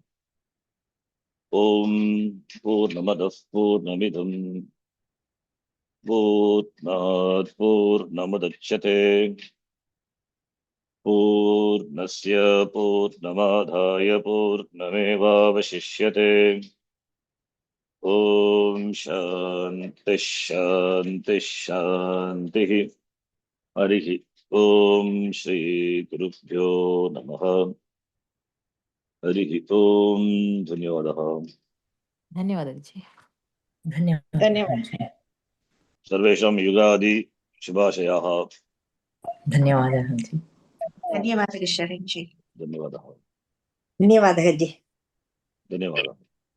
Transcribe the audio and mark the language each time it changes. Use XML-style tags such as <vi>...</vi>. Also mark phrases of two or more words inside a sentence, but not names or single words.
<sa>ॐ पूर्णमदः पूर्णमिदं पूर्णात् पूर्णमुदच्यते पूर्णस्य पूर्णमादाय पूर्णमेवावशिष्यते। ॐ शान्तिः शान्तिः शान्तिः। हरिः ॐ श्रीगुरुभ्यो नमः। हरिः ॐ। धन्यवादः।</sa> <te>ధన్యవాదాలు జీ. ధన్యవాదాలు.</te> <sa>सर्वेषां युगादि शुभाशयाः।</sa> <te>ధన్యవాదాలు జీ. ధన్యవాదాలు శరణ్ జీ.</te> <sa>धन्यवादः।</sa> <te>ధన్యవాదాలు జీ.</te> <sa>धन्यवादः।</sa>